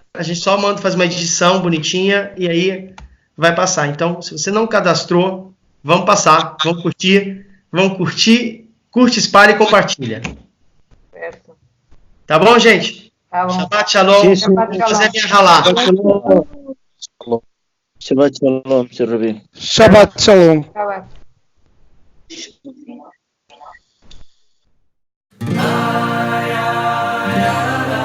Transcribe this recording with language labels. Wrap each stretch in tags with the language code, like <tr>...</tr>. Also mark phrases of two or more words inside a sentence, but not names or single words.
<pt>A gente só faz uma edição bonitinha e aí vai passar. Então, se você não cadastrou, vamos passar, vamos curtir, curte, espalhe e compartilha. Tá bom, gente? Tá bom.</pt> <he>שבת שלום.</he> <pt>Sim, sim.</pt> <he>Shabbat</he> <pt>Vou fazer</pt> <he>Shalom.</he> <pt>minha ralá.</pt> <he>שבת שלום, Sr. Rabino. שבת שלום. Shabbat. Ay, ay, ay.</he>